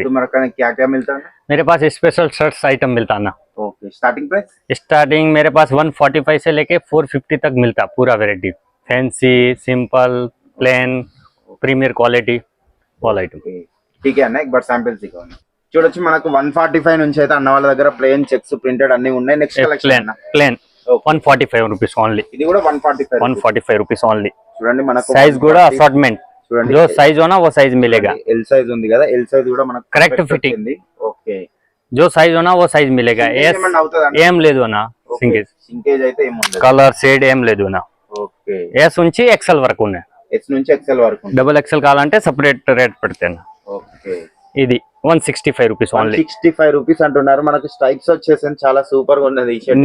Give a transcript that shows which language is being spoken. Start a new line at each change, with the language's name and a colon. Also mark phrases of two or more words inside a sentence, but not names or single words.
Hindi: तुम्हारा क्या क्या मिलता है? मेरे पास
English: special shirts item
Hindi: मिलता है ना।
English: Okay, starting price?
Hindi: स्टार्टिंग मेरे पास 145 से लेके 450 तक मिलता, पूरा
English: variety, fancy, simple, plain, premier quality all item.
Hindi: ठीक है ना, एक बार सैंपल्स दिखाओ।
Telugu: చూడొచ్చు మనకు 145 నుంచి అయితే అన్న వాళ్ళ దగ్గర
English: plain checks printed
Telugu: అన్ని ఉన్నాయి.
English: Next collection Plain 145 rupees only.
Telugu: ఇది కూడా 145
English: rupees only.
Telugu: చూడండి మనకు సైజ్ కూడా అసార్ట్మెంట్, చూడండి
Hindi: जो साइज होना वो साइज मिलेगा।
English: L size
Telugu: ఉంది కదా,
English: L size
Telugu: కూడా మనకు
English: Correct fitting ఉంది।
Telugu: ఓకే,
Hindi: जो साइज होना वो साइज मिलेगा।
Telugu: ఏం లేదు అన్న, సింకేజ్ అయితే ఏం ఉండదు,
English: colour shade
Telugu: ఏం లేదు అన్న। ఓకే, ఎస్ నుంచి ఎక్సెల్ వరకు ఉన్నాయి, ఎస్ నుంచి ఎక్సెల్ వరకు।
English: Double XL
Telugu: కావాలంటే
English: separate rate
Telugu: పెడతాను। ఓకే, ఇది 165
English: rupees only.
Telugu: 165 రూపీస్ అంటున్నారు। మనకు స్ట్రైప్స్ వచ్చేసి చాలా సూపర్ గా ఉన్నది ఈ షర్ట్,